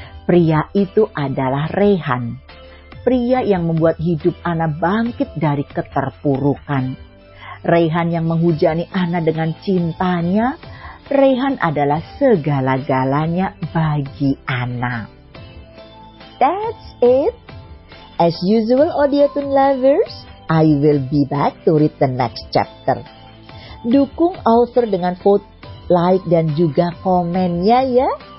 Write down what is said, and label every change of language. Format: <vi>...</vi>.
<id>Pria itu adalah Rehan, pria yang membuat hidup Ana bangkit dari keterpurukan. Rehan yang menghujani Ana dengan cintanya. Rehan adalah segala-galanya bagi Ana.</id> <en>That's it. As usual, Audiotune lovers, I will be back to read the next chapter.</en> <id>Dukung author dengan vote, like, dan juga komennya ya.</id>